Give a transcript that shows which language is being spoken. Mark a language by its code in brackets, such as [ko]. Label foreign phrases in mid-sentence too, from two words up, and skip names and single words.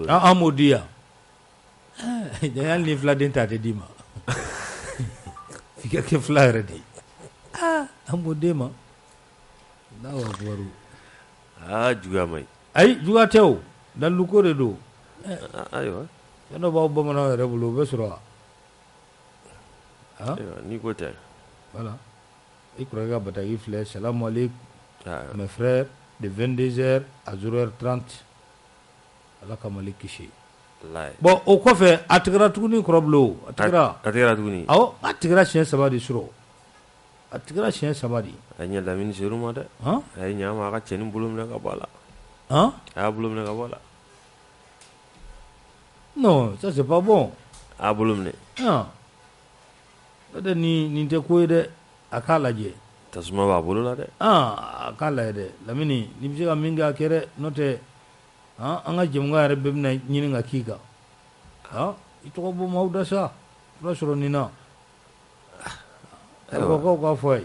[bm] an m'o di yan hali ni filaden ta tɛ d'i ma f'i ka kɛ fila yɛrɛ de ye an m'o d'e ma [ar] Allahu akbar [bm] juguya ma ɲi ayi juguya tɛ o dalilu ko de don ayiwa fɛn dɔ b'aw bamananw yɛrɛ bolo o bɛ sɔrɔ ni ko tɛ voilà i kɔrɔkɛ ka bataki filɛ [ar] salam aleykum [fr] mes frères de 22h à 0h30 [bm] ala ka Mali kisi bon o kɔfɛ a tigɛra tuguni kɔrɔbilo a tigɛra tuguni awɔ a tigɛra siɲɛ 3 de surɔ a tigɛra siɲɛ 3 de a ɲɛ Lamini Seru ma dɛ a ye ɲɛ ma a ka cɛnin bolo minɛ ka bɔ a la a y'a bolo minɛ ka bɔ a la [fr] non ça c'est pas bon [bm] a y'a bolo minɛ n'o tɛ nin tɛ ko ye dɛ a k'a lajɛ tasuma b'a bolo la dɛ a k'a lajɛ dɛ Lamini n'i bɛ se ka min kɛ a kɛ dɛ n'o tɛ an ka jɛmukan yɛrɛ bɛɛ bɛna ɲini ka k'i kan i tɔgɔ bɔ maaw da sa i b'a sɔrɔ nin na talibɔkaw k'a fɔ a ye